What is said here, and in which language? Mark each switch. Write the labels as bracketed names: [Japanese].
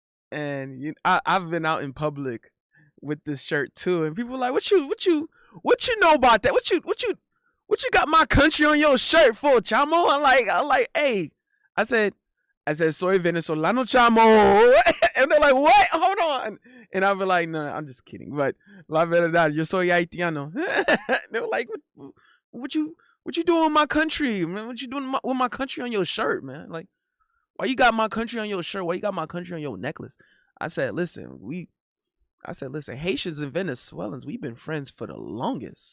[English] And I've been out in public with this shirt too, and people are like, what you know about that? What you got my country on your shirt for, chamo? I'm like, hey, I said, [Spanish] soy venezolano, chamo. [English] And they're like, what? Hold on. And I'll be like, no, I'm just kidding. [Spanish] But la verdad, yo soy haitiano. [English] They were like, what you doing with my country, man? What you doing with my country on your shirt, man? Like, Why you got my country on your shirt? Why you got my country on your necklace? I said, listen, listen, Haitians and Venezuelans, we've been friends for the longest.